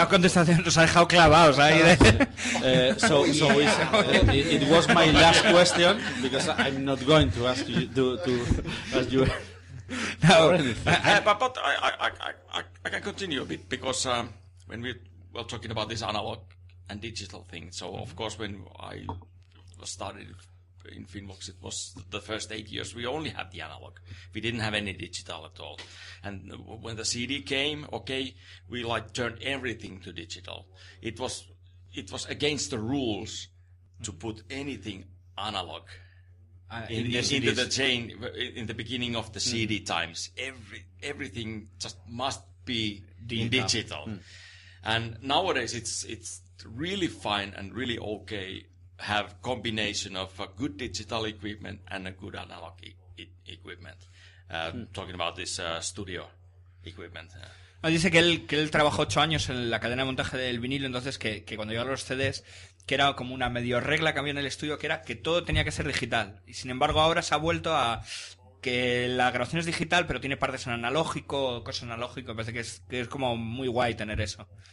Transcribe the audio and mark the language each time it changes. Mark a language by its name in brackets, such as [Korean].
[Spanish] una contestación nos ha dejado clavados ahí. [English] So it was my last question, because I'm not going to ask you to ask you. No. But I can continue a bit, because when we were talking about this analog and digital thing, so of course when I started in Finvox, it was the first 8 years we only had the analog. We didn't have any digital at all. And when the CD came, we turned everything to digital. It was against the rules to put anything analog into the chain in the beginning of the CD times. Everything just must be digital. And nowadays it's really fine and really okay have combination of a good digital equipment and a good analog equipment. Talking about this studio equipment. [Spanish] Dice que él trabajó 8 años en la cadena de montaje del vinilo, entonces que cuando llegaron los CDs, que era como una medio regla que había en el estudio, que era que todo tenía que ser digital. Y sin embargo ahora se ha vuelto a que la grabación es digital, pero tiene partes en analógico, cosas en analógico. Me parece que es como muy guay tener eso.